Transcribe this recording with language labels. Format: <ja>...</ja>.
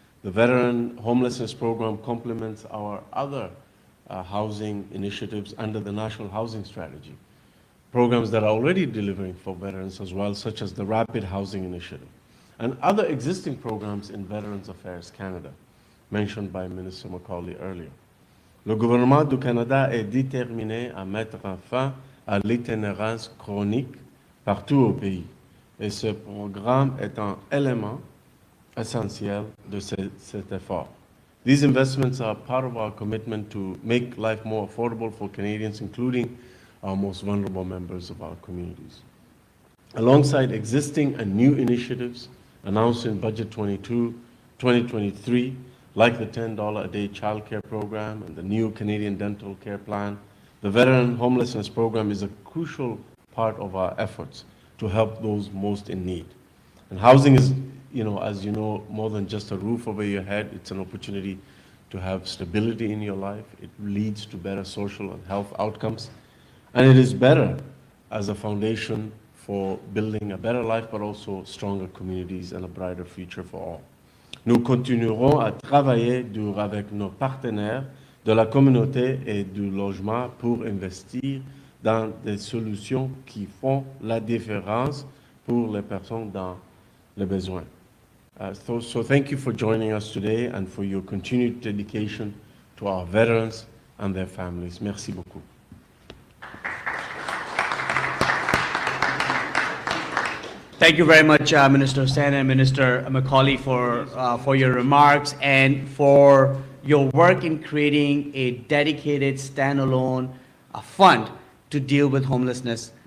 <en>The Veteran Homelessness Program complements our other housing initiatives under the National Housing Strategy, programs that are already delivering for veterans as well, such as the Rapid Housing Initiative, and other existing programs in Veterans Affairs Canada, mentioned by Minister MacAulay earlier.</en> <fr>Le gouvernement du Canada est déterminé à mettre fin à l'itinérance chronique partout au pays, et ce programme est un élément essentiel de cet effort.</fr> <en>These investments are part of our commitment to make life more affordable for Canadians, including our most vulnerable members of our communities. Alongside existing and new initiatives announced in Budget 2023, like the $10 a day childcare program and the new Canadian Dental Care Plan, the Veteran Homelessness Program is a crucial part of our efforts to help those most in need. And housing is, as you know, more than just a roof over your head. It's an opportunity to have stability in your life. It leads to better social and health outcomes. And it is better as a foundation for building a better life, but also stronger communities and a brighter future for all.</en> <fr>Nous continuerons à travailler dur avec nos partenaires de la communauté et du logement pour investir dans des solutions qui font la différence pour les personnes dans le besoin.</fr> <en>So thank you for joining us today and for your continued dedication to our veterans and their families.</en> <fr>Merci beaucoup.</fr> <en>Thank you very much, Minister Hussen and Minister MacAulay, for your remarks and for your work in creating a dedicated, standalone fund to deal with homelessness</en>